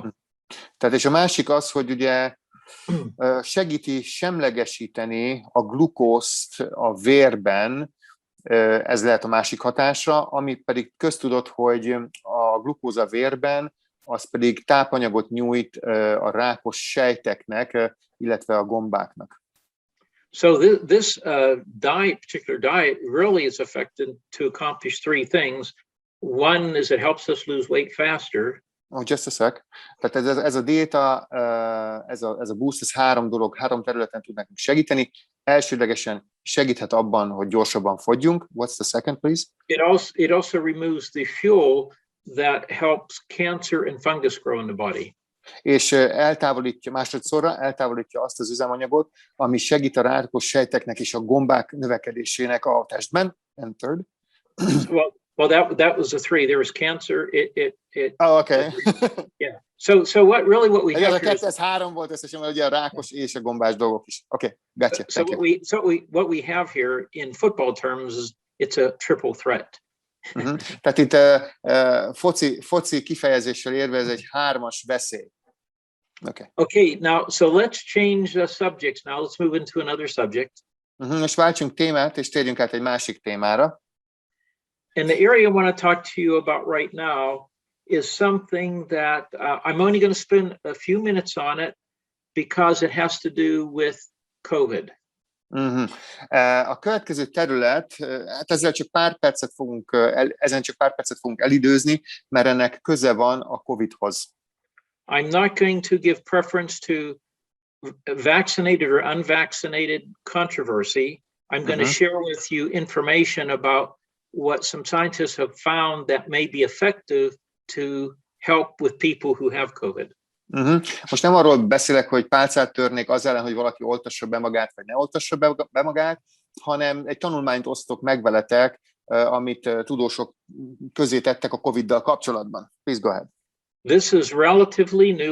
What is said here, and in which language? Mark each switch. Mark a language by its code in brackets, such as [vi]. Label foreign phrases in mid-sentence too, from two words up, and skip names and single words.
[hu] Tehát és a másik az, hogy ugye segíti semlegesíteni a glukózt a vérben, ez lehet a másik hatása, ami pedig köztudott, hogy a glukóz a vérben, az pedig tápanyagot nyújt a rákos sejteknek, illetve a gombáknak. [en] So this particular diet really is effective to accomplish three things. One is it helps us lose weight faster. Oh, just a sec. [hu] Tehát ez a diéta, ez a boost, ez három területen tud nekünk segíteni. Elsődlegesen segíthet abban, hogy gyorsabban fogyjunk. [en] What's the second, please? It also removes the fuel that helps cancer and fungus grow in the body. [hu] És másodszorra eltávolítja azt az üzemanyagot, ami segít a rákos sejteknek és a gombák növekedésének a testben. [en] And third? Well, that was the three. There was cancer. Oh, okay. Yeah. So what we have here is, [hu] ez három volt összesen, ugye a rákos és a gombás dolgok is. [en] Okay, gotcha. What we have here in football terms is it's a triple threat. [hu] Tehát itt foci kifejezéssel érve ez egy hármas veszély. [en] Okay, now so let's change the subjects now. Let's move into another subject. [hu] Most váltsunk témát, és térjünk át egy másik témára. [en] And the area I want to talk to you about right now is something that I'm only going to spend a few minutes on it because it has to do with COVID. [hu] A következő terület, hát ezen csak pár percet fogunk elidőzni, mert ennek köze van a COVID-hoz. [en] I'm not going to give preference to vaccinated or unvaccinated controversy. I'm going to share with you information about what some scientists have found that may be effective to help with people who have COVID. [hu] Most nem arról beszélek, hogy pálcát törnék az ellen, hogy valaki oltassa be magát, vagy ne oltassa be magát, hanem egy tanulmányt osztok meg veletek, amit tudósok közé tettek a COVID-dal kapcsolatban. [en] Please go ahead. This is relatively new.